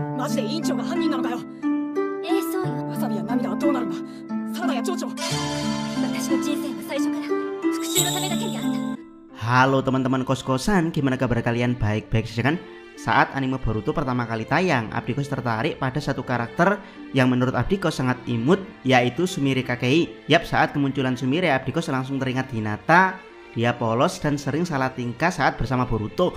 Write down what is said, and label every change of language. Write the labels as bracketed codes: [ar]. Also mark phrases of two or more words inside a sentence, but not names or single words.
[ja] マジで委員長が犯人なのかよ。そうよ。わさびや涙はどうなるんだ。サラダや蝶々。私の人生は最初から復讐のためだけにあった。 [id] Halo teman-teman kos-kosan, gimana kabar kalian? Baik-baik saja kan? Saat anime Boruto pertama kali tayang, Abdikos tertarik pada satu karakter yang menurut Abdikos sangat imut, yaitu Sumire Kakei. Yap, saat kemunculan Sumire, Abdikos langsung teringat Hinata. Dia polos dan sering salah tingkah saat bersama Boruto.